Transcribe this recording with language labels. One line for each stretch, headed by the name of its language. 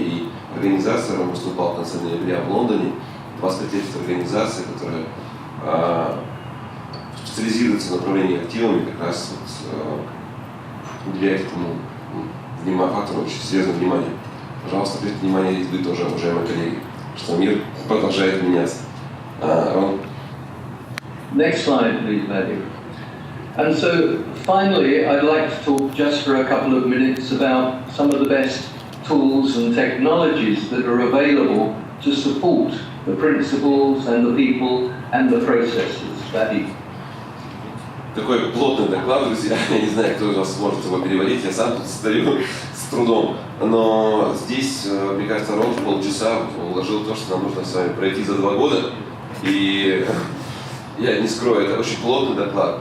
Russian: И организация, он выступал в конце ноября в Лондоне, 25 лет организации, которая специализируется на направлении активами, как раз уделяет этому фактору очень серьезное внимание. Пожалуйста, обратите внимание, и вы тоже, уважаемые коллеги, что мир продолжает меняться. Рон?
English: Next slide, please, Matthew. And so, finally, I'd like to talk just for a couple of minutes about some of the best tools and technologies that are available to support the principles and the people and the processes. Matthew.
Russian: Такой плотный доклад, друзья. Я не знаю, кто из вас сможет его переводить. Я сам тут стою с трудом. Но здесь, мне кажется, Рон в полчаса уложил то, что нам нужно с вами пройти за 2 года. И я не скрою, это очень плотный доклад.